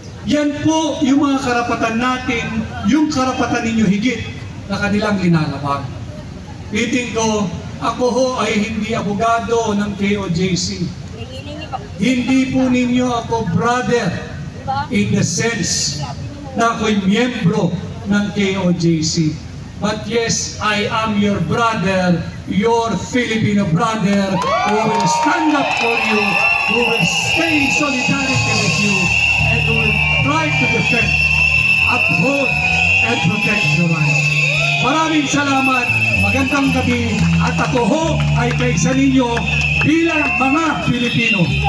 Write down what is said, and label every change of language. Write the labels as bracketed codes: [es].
[tl] Yan po yung mga karapatan natin, yung karapatan ninyo higit na kanilang linalabag. Iting ko, ako ho ay hindi abogado ng KOJC. Hindi po ninyo ako [en] brother in the sense [tl] na ako'y miyembro ng KOJC. [en] But yes, I am your brother, your Filipino brother, who will stand up for you, who will stay in solidarity with you, and who will try to defend, uphold, and protect your rights. [tl] Maraming salamat, magandang gabi, at ako ho ay kaisa ninyo bilang mga Pilipino.